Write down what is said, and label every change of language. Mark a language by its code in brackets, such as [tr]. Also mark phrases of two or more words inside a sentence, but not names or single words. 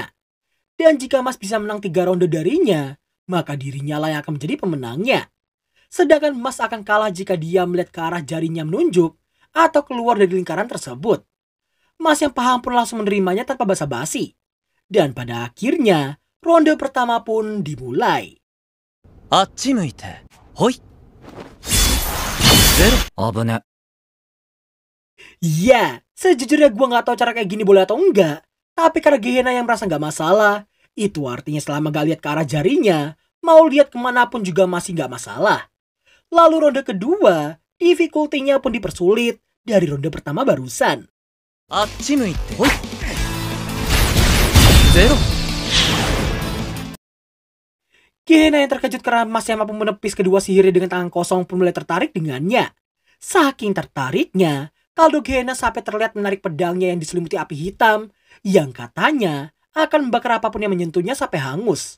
[id] Dan jika Mas bisa menang 3 ronde darinya, maka dirinya lah yang akan menjadi pemenangnya. Sedangkan Mas akan kalah jika dia melihat ke arah jarinya menunjuk atau keluar dari lingkaran tersebut. Mas yang paham pun langsung menerimanya tanpa basa-basi. Dan pada akhirnya, ronde pertama pun dimulai. [ja] あっち向いて、ほい。ゼロ。危ね。 [id] Ya, sejujurnya gue gak tahu cara kayak gini boleh atau enggak. Tapi karena Gehenna yang merasa gak masalah, itu artinya selama gak lihat ke arah jarinya, mau lihat kemanapun juga masih gak masalah. Lalu ronde kedua, difficulty-nya pun dipersulit dari ronde pertama barusan. [ja] あっち向いて、ほい。ゼロ。 [id] Gehenna yang terkejut karena Mas yang mampu menepis kedua sihirnya dengan tangan kosong pun mulai tertarik dengannya. Saking tertariknya, kaldu Gehenna sampai terlihat menarik pedangnya yang diselimuti api hitam, yang katanya akan membakar apapun yang menyentuhnya sampai hangus.